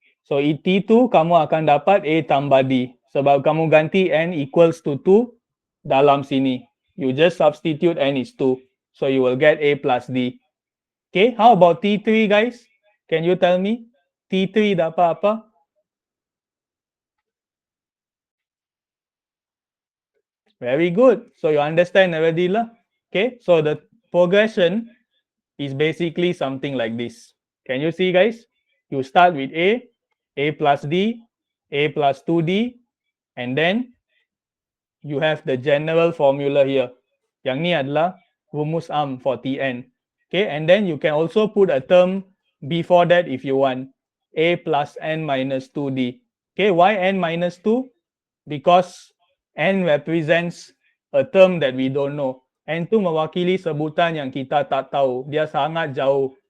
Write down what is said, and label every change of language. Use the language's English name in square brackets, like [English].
[Malay] So T2 kamu akan dapat A tambah D. Sebab kamu ganti N [English] equals to [Malay] 2 dalam sini. [English] You just substitute N is 2. So you will get A plus D. Okay. How about T3 guys? Can you tell me? [Malay] T3 dapat apa? [English] Very good. So you understand already lah. Okay. So the progression is basically something like this. Can you see guys? You start with A plus D, A plus 2D, and then you have the general formula here. [Malay] Yang ni adalah rumus [English] for [Malay] Tn. [English] Okay, and then you can also put a term before that if you want. A plus n minus 2D. Okay, why n minus 2? Because n represents a term that we don't know. [Malay] N tu mewakili sebutan yang kita tak tahu. Dia sangat jauh.